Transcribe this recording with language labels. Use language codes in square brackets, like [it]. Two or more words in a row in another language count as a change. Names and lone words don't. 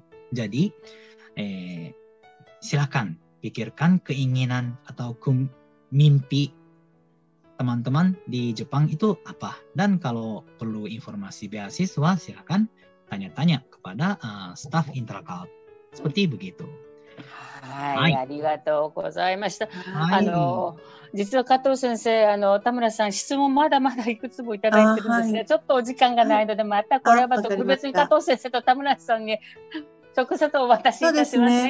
[id] Jadi silakan pikirkan keinginan atau mimpi teman-teman di Jepang itu apa. Dan kalau perlu informasi beasiswa, silakan tanya-tanya kepada staf Intelcult. Seperti begitu. [ja] はい、ありがとうございました。実は加藤先生、田村さん、質問まだまだいくつもいただいてるんですね。ちょっとお時間がないので、またこれは特別に加藤先生と田村さんに直接お渡しいたしますね。